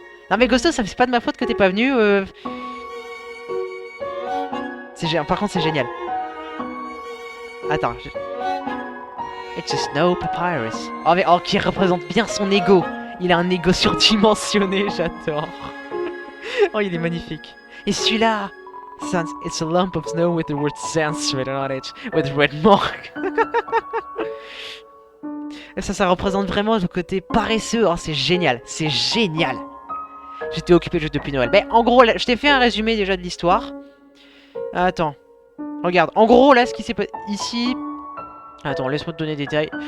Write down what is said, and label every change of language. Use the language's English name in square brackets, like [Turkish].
[French] Non mais Ghosto, ça c'est pas de ma faute que t'es pas venu. Par contre, c'est génial. Attends. [English] It's a snow papyrus. [French] Oh mais qui représente bien son ego. Il a un ego surdimensionné, j'adore. Oh, il est magnifique. Et celui-là, [English] it's a lump of snow with the word sans written on it, with red mark. [French] Et ça représente vraiment le côté paresseux. Oh, c'est génial, c'est génial. J'étais occupé juste depuis Noël. Mais en gros, là, je t'ai fait un résumé déjà de l'histoire. Attends, regarde. En gros, là, ce qui s'est passé ici. Attends, laisse-moi te donner des détails.